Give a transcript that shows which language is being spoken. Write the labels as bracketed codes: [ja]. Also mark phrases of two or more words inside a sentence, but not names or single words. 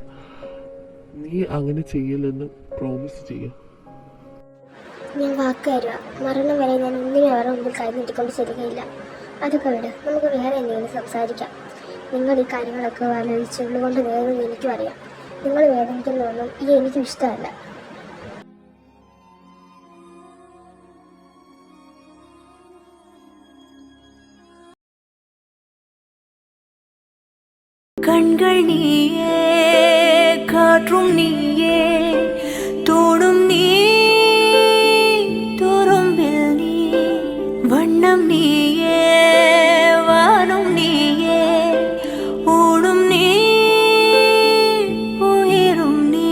[ml] നീ അങ്ങനെ ചെയ്യില്ലെന്ന് പ്രോമിസ് ചെയ്യാം. ഞാൻ വാക്ക് തരുക. മരണം വരെ ഞാൻ ഒന്നിനും അവരുടെ മുമ്പിൽ കൈനീട്ടിക്കൊണ്ട് ചെല്ലുകയില്ല. അതൊക്കെ വിട്, നമുക്ക് വേറെ എന്തെങ്കിലും സംസാരിക്കാം. നിങ്ങൾ ഈ കാര്യങ്ങളൊക്കെ ആലോചിച്ച് ഉള്ളുകൊണ്ട് വേദന എനിക്കും അറിയാം. നിങ്ങൾ വേദനിക്കുന്നതൊന്നും ഈ എനിക്കും ഇഷ്ടമല്ല. [ta] கண்கள் நீயே, காற்றும் நீயே, தோடும் நீ, துரும்பில் நீ, வண்ணம் நீயே, வானும் நீயே, ஊடும் நீ, உயிரும் நீ.